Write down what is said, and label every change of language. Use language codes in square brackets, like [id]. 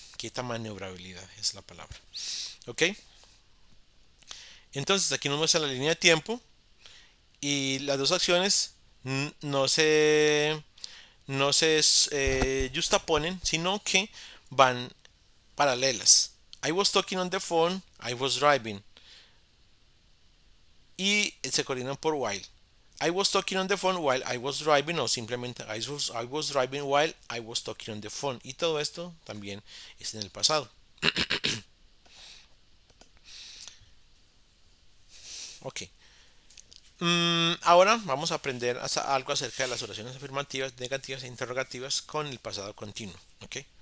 [es] Quita maniobrabilidad es la palabra. ¿Ok? Entonces aquí nos muestra la línea de tiempo y las dos acciones no se justaponen, sino que van paralelas. [en] I was talking on the phone, I was driving. [es] Y se coordinan por while. [en] I was talking on the phone while I was driving, o simplemente I was driving while I was talking on the phone. [es] Y todo esto también es en el pasado. Ok. Ahora vamos a aprender algo acerca de las oraciones afirmativas, negativas e interrogativas con el pasado continuo. ¿Ok?